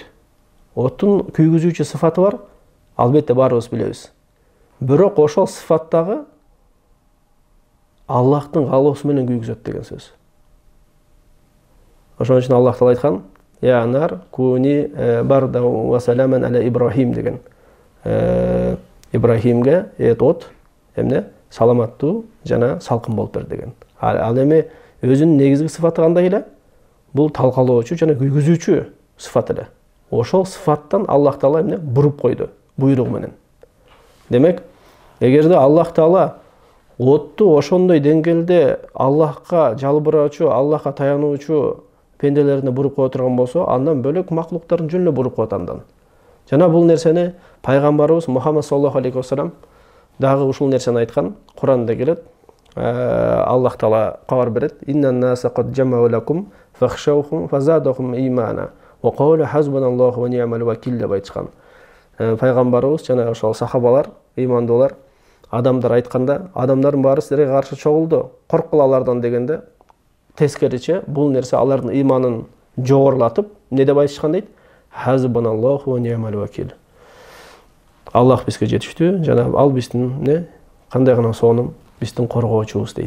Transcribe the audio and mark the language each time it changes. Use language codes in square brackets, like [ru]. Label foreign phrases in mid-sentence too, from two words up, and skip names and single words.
[ky] Оттун күйгүзүүчү сыфаты бар, албетте баарыбыз билебиз. Бирок ошол сыфаттагы Аллахтын каалоосу менен күйгүзөт деген сөз. Ошон үчүн Аллах Таала айткан: [ar] "يا نار كوني بردا وسلاما على إبراهيم" [ky] деген. Ибрахимге от эмне саламаттуу жана салкын болуп бер деген. Ал эми өзүнүн негизги сыфаты кандай эле? Бул талкалоочу жана күйгүзүүчү сыфат эле. Ошол сыфаттан Аллах Таала эмне буруп койду буйругу менен. Демек, эгерде Аллах Таала отту ошондой деңгээлде Аллахка жалбыраучу, Аллахка таянуучу пенделерине буруп кое турган болсо, андан бөлөк маклуктардын жөнүнө буруп коет андан. Жана бул нерсени пайгамбарыбыз Мухаммад [ar] صلى الله عليه وسلم [ky] дагы ушул нерсени айткан. Куранда келет. Аллах Таала кабар берет: [ar] "إن الناس قد جمعوا لكم فاخشوهم فزادهم إيمانا وقالوا حسبنا الله ونعم الوكيل" [ky] деп айткан. Пайгамбарыбыз жана ошол сахабалар, ыймандуулар, адамдар айтканда, адамдардын баары силерге каршы чогулду, корккула алардан дегенде, тескериче бул нерсе алардын ыйманын жогорулатып, эмне деп айтышкан дейт? [ar] حسبنا الله ونعم الوكيل. [ky] Аллах бизге жетиштүү, жана ал биздин кандай гана сонун биздин коргоочубуз дейт.